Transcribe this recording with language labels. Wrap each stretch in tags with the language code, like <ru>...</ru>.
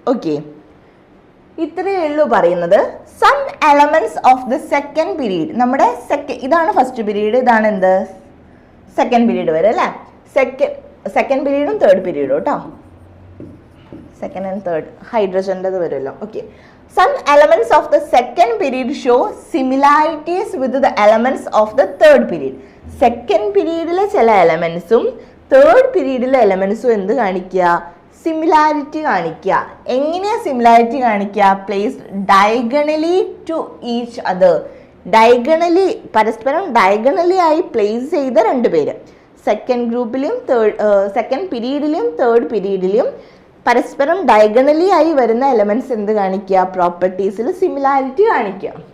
<ml>Okay, ഇത്രയേ ഉള്ളൂ പറയുന്നത്.</ml> <en>some elements of the second period,</en> <ml>നമ്മുടെ ഇതാണ് ഫസ്റ്റ് പീരീഡ്, ഇതാണ് എന്ത് സെക്കൻഡ് പീരീഡ് വരെ അല്ലേ. സെക്കൻഡ് പീരീഡും തേർഡ് പീരീഡും കേട്ടോ, സെക്കൻഡ് ആൻഡ് തേർഡ് ഹൈഡ്രജൻ്റെത് വരുമല്ലോ.</ml> <en>Okay, some elements of the second period show similarities with the elements of the third period.</en> <ml>Second പീരീഡിലെ ചില എലമെന്റ്സും third പീരീഡിലെ എലമെന്റ്സും എന്ത് കാണിക്കുക, സിമിലാരിറ്റി കാണിക്കുക. എങ്ങനെയാ സിമിലാരിറ്റി കാണിക്കുക,</ml> <en>Placed diagonally to each other.</en> <ml>Diagonally, പരസ്പരം diagonally ആയി പ്ലേസ് ചെയ്ത രണ്ടുപേര് സെക്കൻഡ് ഗ്രൂപ്പിലും സെക്കൻഡ് പീരീഡിലും തേർഡ് പീരീഡിലും പരസ്പരം ഡയഗണലി ആയി വരുന്ന എലമെന്റ്സ് എന്ത് കാണിക്കുക, പ്രോപ്പർട്ടീസിൽ സിമിലാരിറ്റി കാണിക്കുക.</ml>